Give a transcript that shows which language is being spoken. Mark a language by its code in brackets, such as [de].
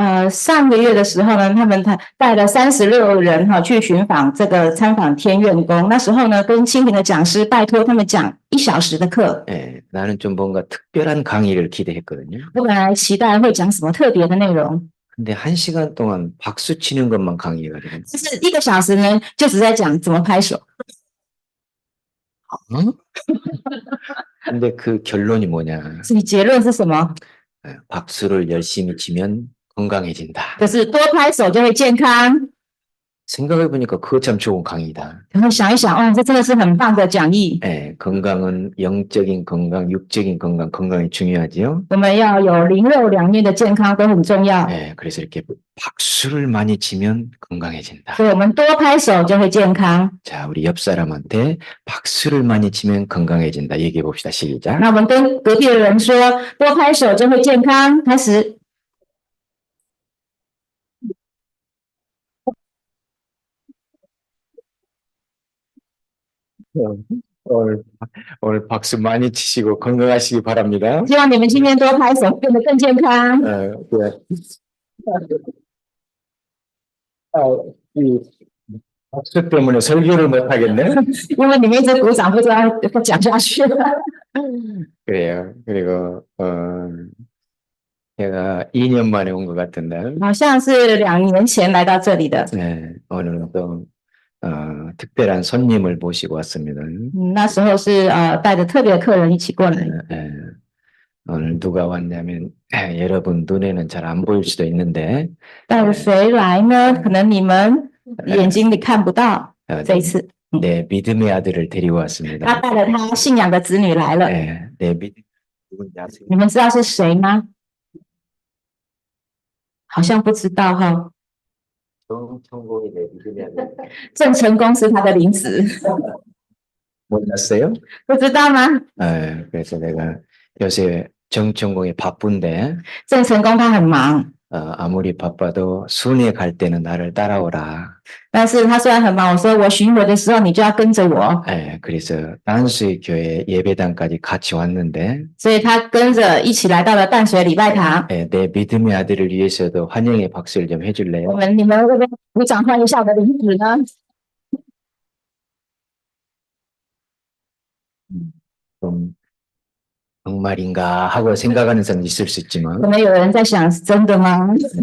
[zh] 上个月的时候呢，他们带了36人去寻访这个参访天愿宫。那时候呢，跟清平的讲师拜托他们讲1小时的课。 [ko] 나는 좀 뭔가 특별한 강의를 기대했거든요. [zh] 我本来期待会讲什么特别的内容， [ko] 근데 1시간 동안 박수 치는 것만 강의가 되는 [zh] 但是1个小时呢，就只在讲怎么拍手。 [ko] 근데 그 결론이 뭐냐? [zh] 所以结论是什么？ [ko] 박수를 열심히 치면 건강해진다. [zh] 就是多拍手就会健康。 [ko] 생각해보니까 그거 참 좋은 강의다. [zh] 然后想一想，哦，这真的是很棒的讲义。 [ko] 건강은 영적인 건강, 육적인 건강, 건강이 중요하지요. [zh] 我们要有灵肉两面的健康都很重要， [ko] 그래서 이렇게 박수를 많이 치면 건강해진다. [zh] 所以我们多拍手就会健康。 [ko] 자, 우리 옆 사람한테 박수를 많이 치면 건강해진다. 얘기해 봅시다. 시작. [zh] 那我们跟隔壁的人说，多拍手就会健康。开始。 [ko] 오늘 박수 많이 치시고 건강하시기 바랍니다. [zh] 希望你们今天多拍手，变得更健康。 [ko] 네. 이 박수 때문에 설교를 못 하겠네. [zh] 因为你们一直鼓掌，不知道要讲下去。 [ko] 그래요. 그리고 제가 2년 만에 온 것 같은데 [zh] 好像是2年前来到这里的， [ko] 오늘은 또 특별한 손님을 모시고 왔습니다. [zh] 那时候是带着特别的客人一起过来。 [ko] 오늘 누가 왔냐면 여러분 눈에는 잘 안 보일 수도 있는데 [zh] 带着谁来呢？可能你们眼睛里看不到。这一次， [ko] 내 믿음의 아들을 데리고 [zh] 他 [ko] 왔습니다. [zh] 带了他信仰的子女来了。 [ko] 내 믿음 누군지 아세요? [zh] 你们知道是谁吗？好像不知道哈。 [ko] 정천공이 내 믿음의 아들. [zh] 郑成功是他的名字， [ko] 몰랐어요? [zh] 不知道吗？ [ko] 그래서 내가 요새 정천공이 바쁜데 [zh] 郑成功他很忙， [ko] 아무리 바빠도 순회 갈 때는 나를 따라오라. [zh] 但是他虽然很忙，我说我巡回的时候你就要跟着我， [ko] 그래서 단수의 교회 예배당까지 같이 왔는데 [zh] 所以他跟着一起来到了淡水礼拜堂。 [ko] 내 믿음의 아들을 위해서도 환영의 박수를 좀 해줄래요? [zh] 你们会不会鼓掌欢迎一下我的灵子呢？ [ko] 좀 정말인가 하고 생각하는 사람도 있을 수 있지만 [zh] 可能有人在想，是真的吗？